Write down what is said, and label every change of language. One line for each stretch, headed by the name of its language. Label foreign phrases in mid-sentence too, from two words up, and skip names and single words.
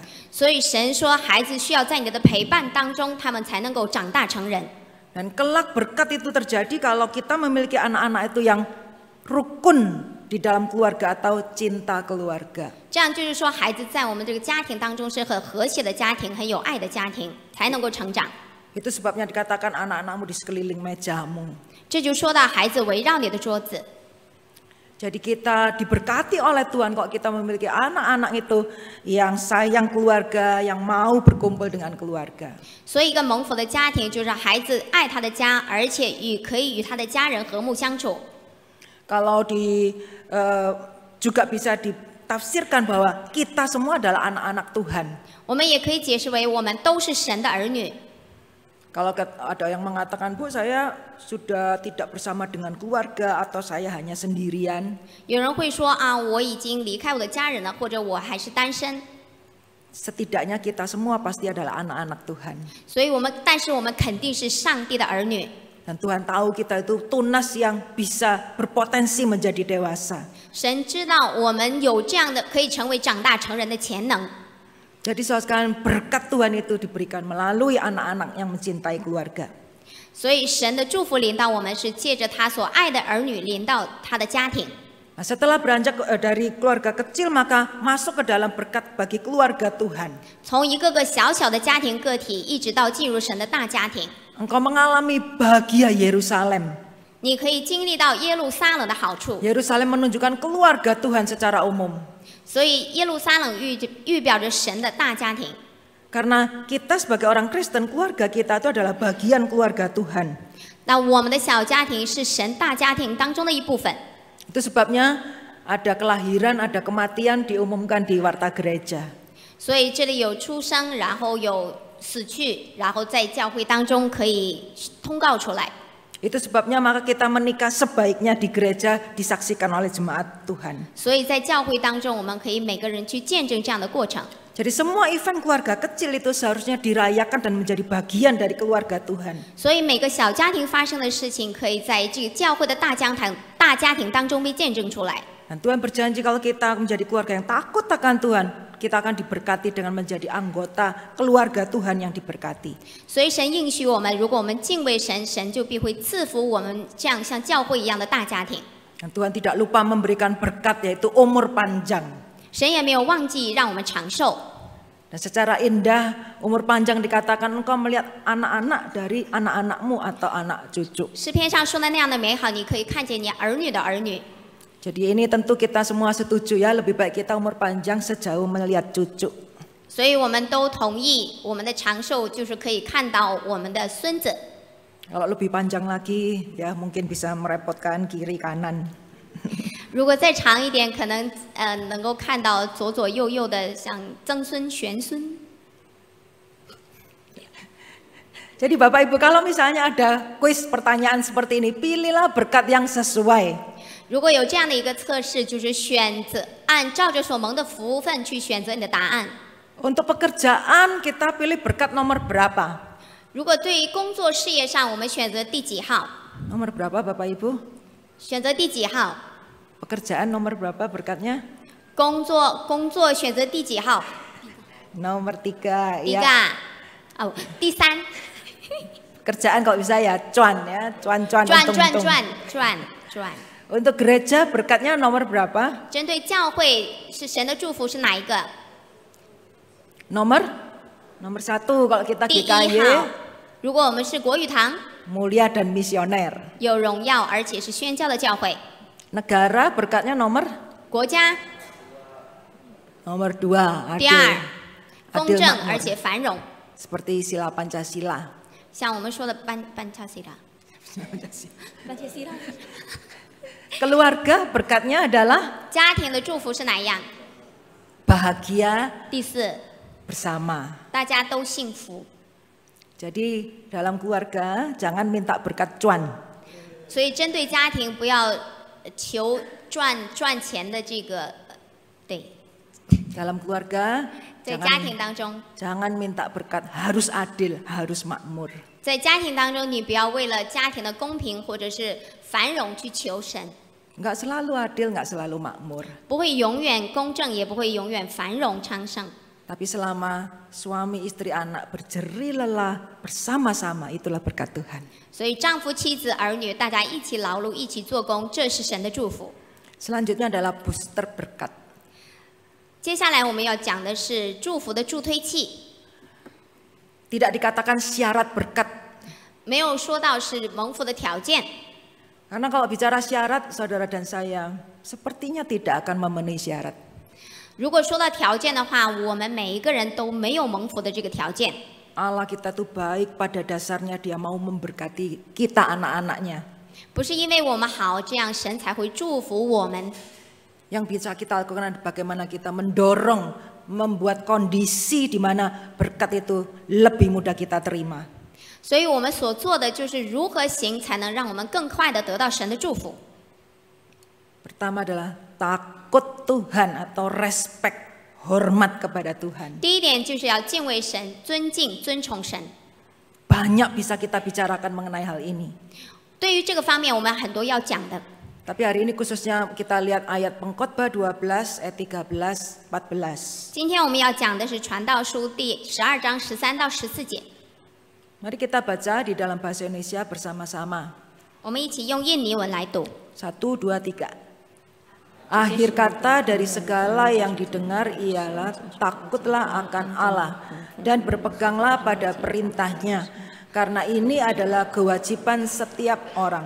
Chinese: 所以神说，孩子需要在你的陪伴当中，他们才能够长大成人。
Indonesian: Dan kelak berkat itu terjadi kalau kita memiliki anak-anak itu yang rukun di dalam keluarga atau cinta keluarga.
Chinese: 这样就是说，孩子在我们这个家庭当中是很和谐的家庭，很有爱的家庭，才能够成长。
Indonesian: Itu sebabnya dikatakan anak-anakmu di sekeliling mejamu.
Chinese: 这就说到孩子围绕你的桌子。
Indonesian: Jadi kita diberkati oleh Tuhan kalau kita memiliki anak-anak itu yang sayang keluarga, yang mau berkumpul dengan keluarga.
Chinese: 所以，一个蒙福的家庭就是孩子爱他的家，而且可以与他的家人和睦相处。
Indonesian: Kalau juga bisa ditafsirkan bahwa kita semua adalah anak-anak Tuhan.
Chinese: 我们也可以解释为，我们都是神的儿女。
Indonesian: Kalau ada yang mengatakan, Bu, saya sudah tidak bersama dengan keluarga atau saya hanya sendirian.
Chinese: 有人会说啊，我已经离开我的家人了，或者我还是单身。
Indonesian: Setidaknya kita semua pasti adalah anak-anak Tuhan.
Chinese: 所以但是我们肯定是上帝的儿女。
Indonesian: Dan Tuhan tahu kita itu tunas yang bisa berpotensi menjadi dewasa.
Chinese: 神知道我们有这样的可以成为长大成人的潜能。
Indonesian: Jadi saudara sekalian, berkat Tuhan itu diberikan melalui anak-anak yang mencintai keluarga.
Chinese: 所以神的祝福临到我们，是借着他所爱的儿女临到他的家庭。
Indonesian: Nah, setelah beranjak dari keluarga kecil maka masuk ke dalam berkat bagi keluarga Tuhan.
Chinese: 从一个个小小的家庭个体，一直到进入神的大家庭，
Indonesian: Engkau mengalami bahagia Yerusalem.
Chinese: 你可以经历到耶路撒冷的好处。
Indonesian: Yerusalem menunjukkan keluarga Tuhan secara umum.
Chinese: 所以耶路撒冷预表着神的大家庭。
Indonesian: Karena kita sebagai orang Kristen, keluarga kita itu adalah bagian keluarga Tuhan.
Chinese: 那我们的小家庭是神大家庭当中的一部分。
Indonesian: Itu sebabnya ada kelahiran, ada kematian diumumkan di warta gereja.
Chinese: 所以这里有出生，然后有死去，然后在教会当中可以通告出来。
Indonesian: Itu sebabnya maka kita menikah sebaiknya di gereja disaksikan oleh jemaat Tuhan.
Chinese: 所以在教会当中，我们可以每个人去见证这样的过程。
Indonesian: Jadi semua event keluarga kecil itu seharusnya dirayakan dan menjadi bagian dari keluarga Tuhan.
Chinese: 所以每个小家庭发生的事情，可以在这个教会的大家庭当中被见证出来。
Indonesian: Dan Tuhan berjanji kalau kita menjadi keluarga yang takut akan Tuhan, kita akan diberkati dengan menjadi anggota keluarga Tuhan yang diberkati.
Chinese: 所以神应许我们，如果我们敬畏神，神就必会赐福我们这样像教会一样的大家庭。
Indonesian: Dan Tuhan tidak lupa memberikan berkat yaitu umur panjang.
Chinese: 神也没有忘记让我们长寿。
Indonesian: Dan secara indah umur panjang dikatakan engkau melihat anak-anak dari anak-anakmu atau anak cucu.
Chinese: 诗篇上说的那样的美好，你可以看见你儿女的儿女。
Indonesian: Jadi ini tentu kita semua setuju ya, lebih baik kita umur panjang sejauh melihat cucu.
Chinese: 所以我们都同意，我们的长寿就是可以看到我们的孙子。
Indonesian: Kalau lebih panjang lagi ya mungkin bisa merepotkan kiri kanan.
Chinese: 如果再长一点，可能能够看到左左右右的像曾孙、玄孙。
Indonesian: Jadi Bapak Ibu, kalau misalnya ada kuis pertanyaan seperti ini, pilihlah berkat yang sesuai.
Chinese: 如果有这样的一个测试，就是按照着所蒙的福分去选择你的答案。
Indonesian: Untuk pekerjaan kita pilih berkat nomor berapa?
Chinese: 如果对于工作事业上，我们选择第几号？
Indonesian: Nomor berapa Bapak Ibu?
Chinese: 选择第几号？
Indonesian: Pekerjaan nomor berapa berkatnya?
Chinese: 工作选择第几号？
Indonesian: Nomor 3
Chinese: 第
Indonesian: ya.
Chinese: 个哦，第3。
Indonesian: Kerjaan kalau bisa ya cuan ya, cuan-cuan untung-untung.
Chinese: 转。 转。
Indonesian: Untuk gereja berkatnya nomor berapa?
Chinese: 针对教会是神的祝福是哪一个？
Indonesian: Nomor 1 kalau kita
Chinese: 第一
Indonesian: GKY
Chinese: 号，如果我们是国语堂，
Indonesian: mulia dan misioner.
Chinese: 有荣耀而且是宣教的教会。
Indonesian: Negara berkatnya nomor
Chinese: 国家
Indonesian: 2,
Chinese: 第
Indonesian: adil,
Chinese: 二，公
Indonesian: adil
Chinese: 正
Indonesian: makmur.
Chinese: 而且繁荣。
Indonesian: Seperti sila Pancasila.
Chinese: 像我们说的班恰西拉，班恰西拉。
Indonesian: Keluarga berkatnya adalah
Chinese: 家庭的祝福是哪一样？
Indonesian: bahagia
Chinese: 第四，
Indonesian: bersama.
Chinese: 大家都幸福。
Indonesian: Jadi dalam keluarga jangan minta berkat cuan.
Chinese: 所以针对家庭，不要求赚钱的这个，对，
Indonesian: Dalam keluarga
Chinese: 在家庭当中，
Indonesian: jangan minta berkat harus adil, harus makmur.
Chinese: 在家庭当中，你不要为了家庭的公平或者是繁荣去求神，
Indonesian: Nggak selalu adil, nggak selalu makmur.
Chinese: 不会永远公正，也不会永远繁荣昌盛。
Indonesian: Tapi selama suami, istri, anak berjerih lelah bersama-sama, itulah berkat Tuhan.
Chinese: 所以丈夫、妻子、儿女，大家一起劳碌，一起做工，这是神的祝福。
Indonesian: Selanjutnya adalah booster berkat.
Chinese: 接下来我们要讲的是祝福的助推器，
Indonesian: Tidak dikatakan syarat berkat.
Chinese: 没有说到是蒙福的条件。
Indonesian: Karena kalau bicara syarat, saudara dan saya sepertinya tidak akan memenuhi syarat.
Chinese: 如果说到条件的话，我们每一个人都没有蒙福的这个条件。
Indonesian: Allah kita tuh baik, pada dasarnya Dia mau memberkati kita anak-anaknya.
Chinese: 不是因为我们好，这样神才会祝福我们。
Indonesian: Yang bisa kita lakukan adalah bagaimana kita mendorong, membuat kondisi di mana berkat itu lebih mudah kita terima.
Chinese: 所以我们所做的就是如何行才能让我们更快的得到神的祝福。
Indonesian: Pertama adalah takut Tuhan atau respect, hormat kepada Tuhan.
Chinese: 第一点就是要敬畏神、尊敬、尊崇神。
Indonesian: Banyak bisa kita bicarakan mengenai hal ini.
Chinese: 对于这个方面，我们很多要讲的。
Indonesian: Tapi hari ini khususnya kita lihat ayat Pengkhotbah 12 ayat 13 14.
Chinese: 今天我们要讲的是传道书第12章13到14节。
Indonesian: Mari kita baca di dalam bahasa Indonesia bersama-sama.
Chinese: 我们一起用印尼文来读。
Indonesian: 1, 2, 3. Akhir kata dari segala yang didengar ialah takutlah akan Allah dan berpeganglah pada perintahnya. Karena ini adalah kewajiban setiap orang.